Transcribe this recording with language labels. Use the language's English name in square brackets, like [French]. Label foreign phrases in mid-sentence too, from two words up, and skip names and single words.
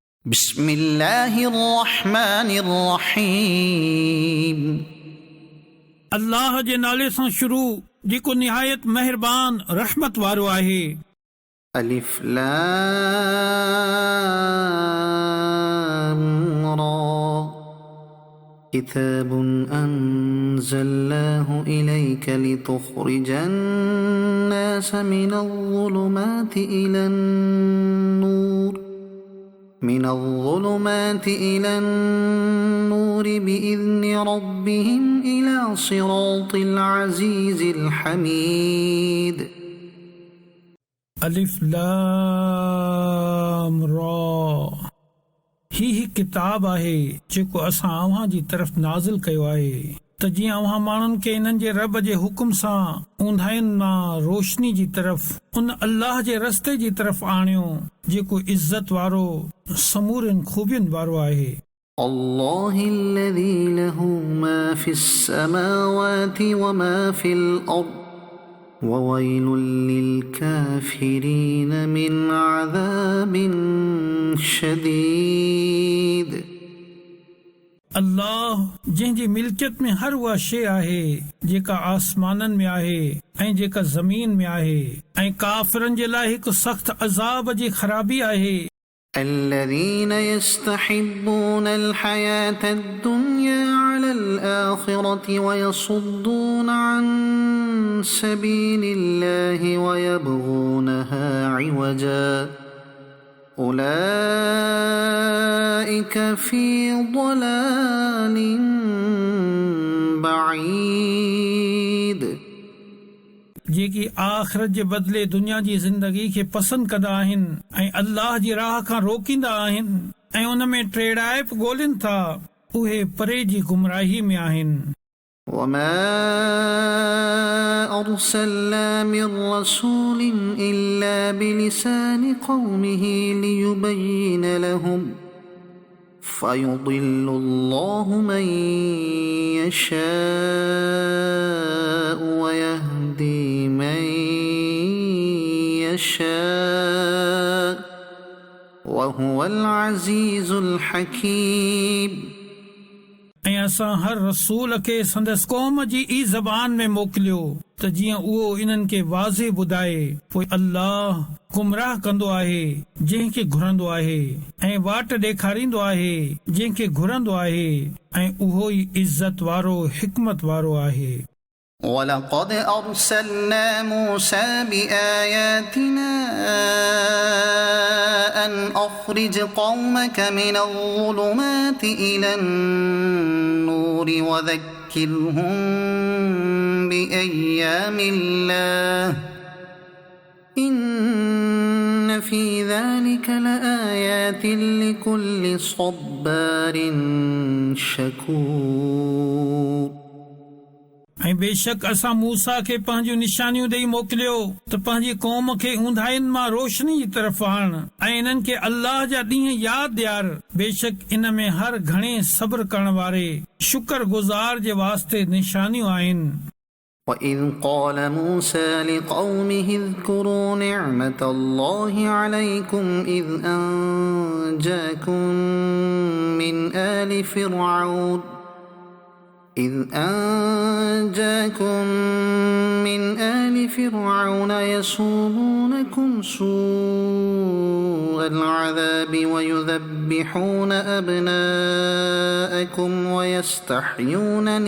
[Arabic] بسم الله الرحمن الرحيم [Sindhi] अल्लाह जे नाले सां शुरू जेको निहायत मेहरबान रहमत वारो आहे। [Arabic] ألف لام را كتاب أنزلناه إليك لتخرج الناس من الظلمات إلى النور بإذن ربهم إلى صراط العزيز الحميد [Sindhi] अलिफ लाम रा ही किताब आहे जेको असां अव्हां जी तरफ़ नाज़िल कयो आहे त जीअं अव्हां माण्हुनि खे इन्हनि जे रब जे हुकुम सां ऊंधाइनि मां रोशनी जी तरफ़ उन अल्लाह जे रस्ते जी तरफ़ आणियो जेको इज़त वारो समूरनि खूबियुनि वारो आहे। [Arabic] الله الذي له ما في السماوات وما في الأرض وويل للكافرين من عذاب شديد [Sindhi] अल्लाह जंहिंजी मिल्कियत में हर उहा शइ आहे जेका आसमाननि में आहे ऐं जेका ज़मीन में आहे ऐं काफ़िरनि जे लाइ हिकु सख़्त अज़ाब जी ख़राबी आहे। [Arabic] الذين يستحبون الحياة الدنيا على الآخرة ويصدون عن سبيل الله ويبغونها عوجا أولئك في ضلال بعيد [Sindhi] जेकी आख़िरत जे बदिले दुनिया जी ज़िंदगी खे पसंदि कंदा आहिनि ऐं अल्लाह जी राह खां रोकींदा आहिनि ऐं उन में टेड़ाइप ॻोल्हिनि था उहे परे जी गुमराही में आहिनि। [Arabic] وما أرسلنا من رسول إلا بلسان قومه ليبين لهم فيضل الله من يشاء ويهدي من يشاء وهو العزيز الحكيم [Sindhi] ऐं असां हर रसूल खे संदसि क़ौम जी ई ज़बान में मोकिलियो त जीअं उहो इन्हनि खे वाज़े ॿुधाए पोइ अल्लाह गुमराह कंदो आहे जंहिंखे घुरंदो आहे ऐं वाट ॾेखारींदो आहे जंहिंखे घुरंदो आहे ऐं उहो ई इज़त वारो हिकमत वारो आहे। [Arabic] ولقد أرسلنا موسى بآياتنا أن أخرج قومك من الظلمات إلى النور وذكرهم بأيام الله إن في ذلك لآيات لكل صبار شكور [Sindhi] ऐं बेशक असां मूसा खे पंहिंजूं निशानियूं ॾेई मोकिलियो त पंहिंजी क़ौम खे ऊंधाइनि मां रोशनी जी तरफ़ आण ऐं इन्हनि खे अल्लाह जा ॾींहं यादि ॾियार। बेशक इन में हर घणे सब्र करण वारे शुक्रगुज़ार जे वास्ते निशानियूं आहिनि। [Arabic] وإذ قال موسى لقومه اذكروا نعمة الله عليكم إذ أنجاكم من آل فرعون يسومونكم سوء العذاب ويذبحون أبناءكم ويستحيون